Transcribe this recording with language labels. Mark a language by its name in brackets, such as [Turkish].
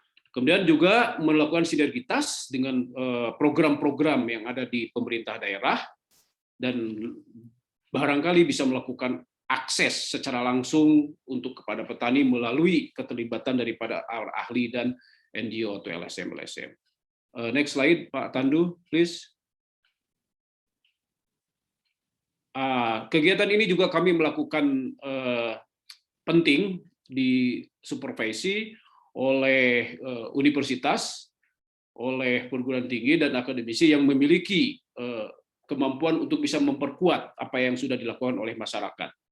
[Indonesian] Kemudian juga melakukan sinergitas dengan program-program yang ada di pemerintah daerah, dan barangkali bisa melakukan akses secara langsung untuk kepada petani melalui keterlibatan daripada ahli dan NGO atau LSM. [English] Next slide, Pak Tandu, please. [Indonesian] Kegiatan ini juga kami melakukan penting di supervisi oleh universitas, oleh perguruan tinggi dan akademisi yang memiliki kemampuan untuk bisa memperkuat apa yang sudah dilakukan oleh masyarakat.